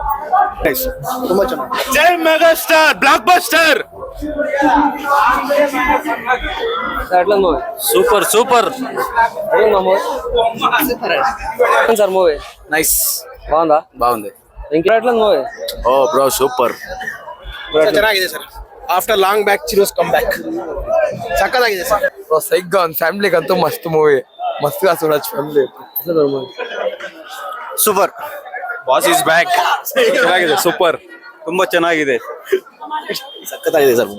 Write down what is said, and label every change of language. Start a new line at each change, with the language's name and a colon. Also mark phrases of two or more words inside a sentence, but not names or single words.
Telugu: జై మెగాస్టార్ బ్లాక్ బస్టర్. ఎట్లా మూవీ? సూపర్ సూపర్. ఎట్లా మూవీ? సార్ మూవీ నైస్. బాగుందా? బాగుంది. ఇంకా ఎట్లా మూవీ? ఓ బ్రో సూపర్.
Kannada: ಚೆನ್ನಾಗಿದೆ ಸರ್.
English: after long back Chiru's come back. ಸಕ್ಕತ್ತಾಗಿದೆ ಸರ್.
Kannada: ಸೈಕ್ ಆನ್ ಫ್ಯಾಮಿಲಿಗೆ ಅಂತೂ ಮಸ್ತ್ ಮೂವಿ. ಮಸ್ತ್ చూడొచ్చు ಫ್ಯಾಮಿಲಿ.
English: ಸೂಪರ್. boss is back.
Kannada: ಚೆನ್ನಾಗಿದೆ. ಸೂಪರ್. ತುಂಬಾ ಚೆನ್ನಾಗಿದೆ. ಸಕ್ಕತ್ತಾಗಿದೆ ಸರ್.